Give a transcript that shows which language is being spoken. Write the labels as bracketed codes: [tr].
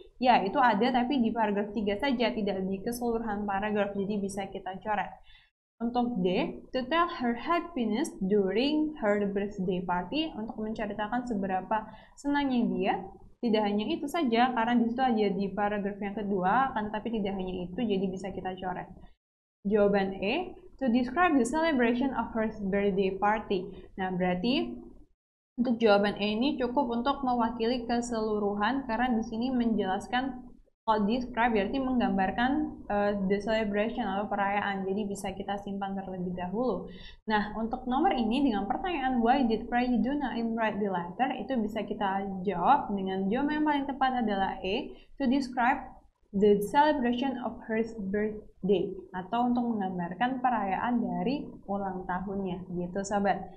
[id] Ya, itu ada tapi di paragraf 3 saja, tidak di keseluruhan paragraf, jadi bisa kita coret. [en] Untuk D, to tell her happiness during her birthday party, [id] untuk menceritakan seberapa senangnya dia. Tidak hanya itu saja, karena di situ aja di paragraf yang kedua, kan, tapi tidak hanya itu, jadi bisa kita coret. Jawaban E, [en] to describe the celebration of her birthday party. [id] Nah, berarti untuk jawaban E ini cukup untuk mewakili keseluruhan, karena di sini menjelaskan. Kalau describe berarti menggambarkan [en] the celebration [id] atau perayaan, jadi bisa kita simpan terlebih dahulu. Nah, untuk nomor ini dengan pertanyaan [en] why did Parayi do not write the letter, [id] itu bisa kita jawab dengan jawaban yang paling tepat adalah E, [en] to describe the celebration of her birthday, [id] atau untuk menggambarkan perayaan dari ulang tahunnya, gitu sobat.